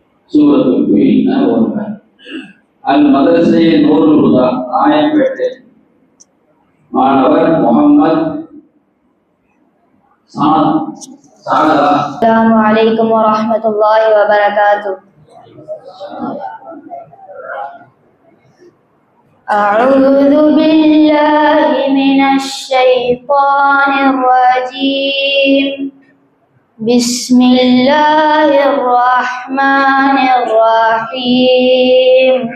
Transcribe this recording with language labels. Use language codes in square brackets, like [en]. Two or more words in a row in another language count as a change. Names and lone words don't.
[ta] சூரத்துல் ஃபீல்னா ஒன்று. அல் மதரசை நூருல் ஹுதா ராயப்பேட்டை மாணவர் முகமது சாதா. [ar] السلام عليكم ورحمة الله وبركاته. أعوذ بالله من الشيطان الرجيم. بسم الله الرحمن الرحيم.